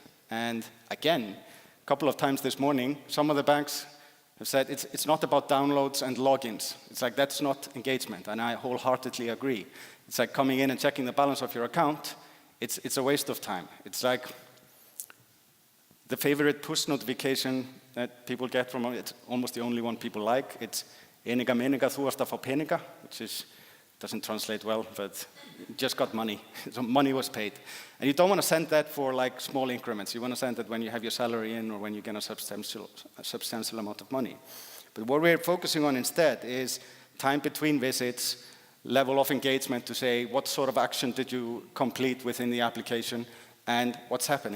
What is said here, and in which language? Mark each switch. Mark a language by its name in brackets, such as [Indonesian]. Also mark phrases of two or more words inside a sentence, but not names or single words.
[English] And again, a couple of times this morning, some of the banks have said it's not about downloads and logins. It's like, that's not engagement, and I wholeheartedly agree. It's like coming in and checking the balance of your account. It's a waste of time. It's like the favorite push notification that people get from, it's almost the only one people like. [Icelandic] It's Meniga, þú varst að fá peninga, [English] which doesn't translate well, but just got money. So money was paid. And you don't want to send that for like small increments. You want to send that when you have your salary in or when you get a substantial amount of money. But what we're focusing on instead is time between visits, level of engagement to say what sort of action did you complete within the application and what's happening.